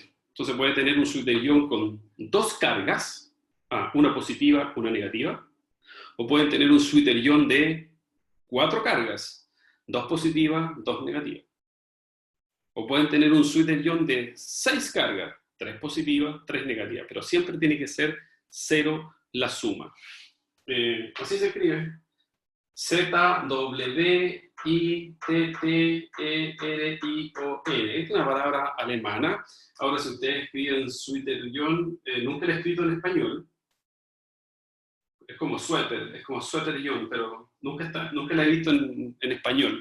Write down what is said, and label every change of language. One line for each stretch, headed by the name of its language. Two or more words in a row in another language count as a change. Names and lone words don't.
Spanish: Entonces puede tener un Suiter-Ion con dos cargas, una positiva, una negativa, o pueden tener un Suiter-Ion de 4 cargas, 2 positivas, 2 negativas. O pueden tener un Suiter-Ion de 6 cargas, 3 positivas, 3 negativas, pero siempre tiene que ser cero la suma. Así se escribe. Z-W-I-T-T-E-R-I-O-N. Es una palabra alemana. Ahora, si ustedes escriben Suiter-Ion, nunca la he escrito en español. Es como suéter-ion, pero nunca la he visto en español.